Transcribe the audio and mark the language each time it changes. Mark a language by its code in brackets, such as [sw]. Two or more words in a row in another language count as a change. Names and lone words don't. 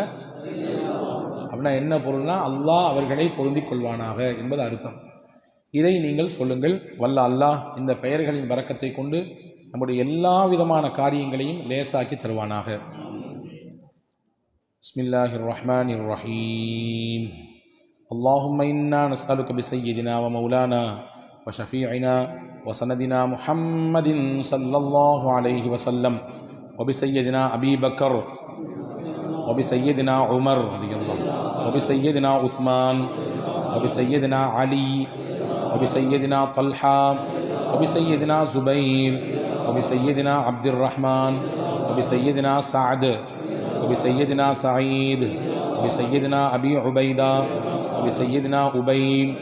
[ta] அப்படின்னா என்ன பொருள்னா அல்லாஹ் அவர்களை பொருந்திக் கொள்வானாக என்பது அர்த்தம். இதை நீங்கள் சொல்லுங்கள். வல்ல அல்லாஹ் இந்த பெயர்களின் பரக்கத்தை கொண்டு நம்முடைய எல்லா விதமான காரியங்களையும் லேசாக்கி தருவானாக. [ar] بسم الله الرحمن الرحيم. اللهم إنا نسألك بسيدنا ومولانا وشفيعنا وسندنا محمد صلى الله عليه وسلم وبسيدنا أبي بكر وبسيدنا عمر رضي الله وبسيدنا عثمان وبسيدنا علي وبسيدنا طلحة وبسيدنا زبير وبسيدنا عبد الرحمن وبسيدنا سعد وبسيدنا سعيد وبسيدنا أبي عبيدة وبسيدنا أبي